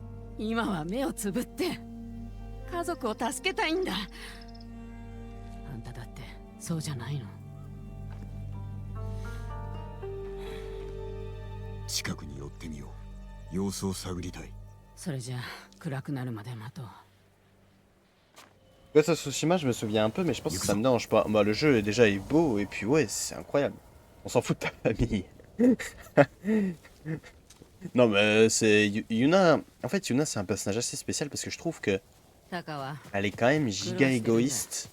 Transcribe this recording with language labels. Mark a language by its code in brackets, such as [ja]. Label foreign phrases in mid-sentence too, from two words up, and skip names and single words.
[ja] 今は目をつぶって家族を助けたいんだ。あんただってそうじゃないの？近くに寄ってみよう。様子を探りたい。それじゃあ暗くなるまで待とう。 [fr] Ghost of Tsushima, je me souviens un peu, mais je pense que ça me dérange pas. Bah, le jeu déjà est beau, et puis ouais, c'est incroyable. On s'en fout de ta famille. Non, mais c'est. Yuna. En fait, Yuna, c'est un personnage assez spécial parce que je trouve que. Elle est quand même giga égoïste.